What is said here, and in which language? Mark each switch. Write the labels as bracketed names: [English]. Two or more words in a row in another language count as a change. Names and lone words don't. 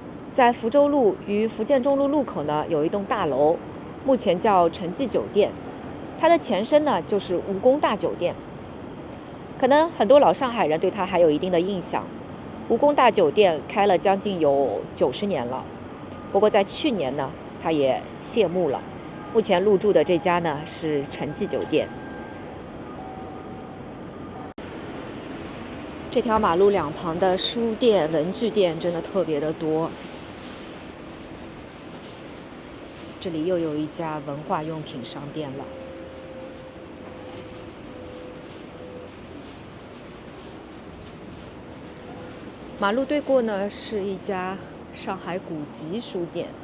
[Chinese] 在福州路與福建中路路口呢，有一棟大樓，目前叫陳記酒店，它的前身呢就是吳公大酒店。可能很多老上海人对它還有一定的印象。吳公大酒店開了將近有90年了，不過在去年呢，它也謝幕了。目前入駐的這家呢是陳記酒店。這條馬路兩旁的書店、文具店真的特別的多。這裡又有一家文化用品商店了。馬路對過呢是一家上海古籍書店。